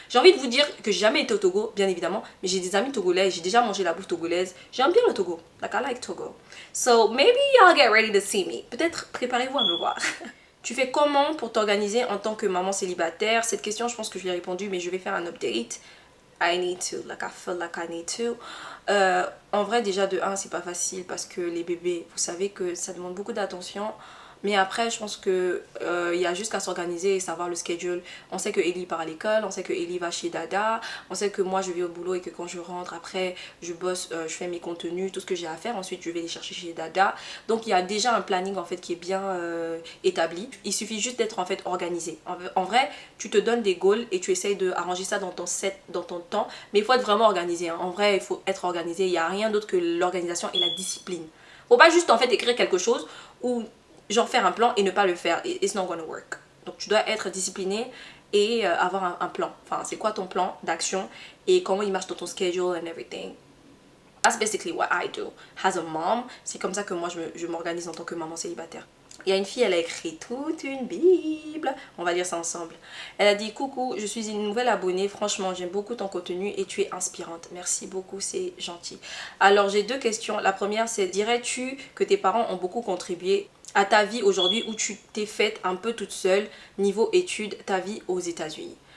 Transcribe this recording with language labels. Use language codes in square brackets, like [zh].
[fr] J'ai envie de vous dire que j'ai jamais été au Togo, bien évidemment, mais j'ai des amis togolais, j'ai déjà mangé la bouffe togolaise, j'aime bien le Togo, [en] like I like Togo. So maybe y'all get ready to see me, [fr] peut-être préparez-vous à me voir. Tu fais comment pour t'organiser en tant que maman célibataire? Cette question, je pense que je l'ai répondu, mais je vais faire un update. [en] I need to, like I feel like I need to. [fr] En vrai, déjà de 1, c'est pas facile parce que les bébés, vous savez que ça demande beaucoup d'attention. Mais après, je pense qu'il y a juste qu'à s'organiser et savoir le schedule. On sait que Ellie part à l'école, on sait que Ellie va chez Dada, on sait que moi je vais au boulot et que quand je rentre, après je bosse, je fais mes contenus, tout ce que j'ai à faire. Ensuite, je vais les chercher chez Dada. Donc, il y a déjà un planning en fait qui est bien établi. Il suffit juste d'être en fait organisé. En vrai, tu te donnes des goals et tu essayes d'arranger ça dans ton set, dans ton temps. Mais il faut être vraiment organisé, hein. En vrai, il faut être organisé. Il n'y a rien d'autre que l'organisation et la discipline. Faut pas juste en fait écrire quelque chose ou genre faire un plan et ne pas le faire. [en] It's not gonna work. [fr] Donc tu dois être discipliné et avoir un plan. Enfin, c'est quoi ton plan d'action et comment il marche dans ton schedule [en] and everything. That's basically what I do as a mom. [fr] C'est comme ça que moi je m'organise en tant que maman célibataire. Il y a une fille, elle a écrit toute une bible. On va lire ça ensemble. Elle a dit: coucou, je suis une nouvelle abonnée. Franchement, j'aime beaucoup ton contenu et tu es inspirante. Merci beaucoup, c'est gentil. Alors, j'ai 2 questions. La première, c'est: dirais-tu que tes parents ont beaucoup contribué à ta vie aujourd'hui où tu t'es faite un peu toute seule niveau études, ta vie aux États-Unis?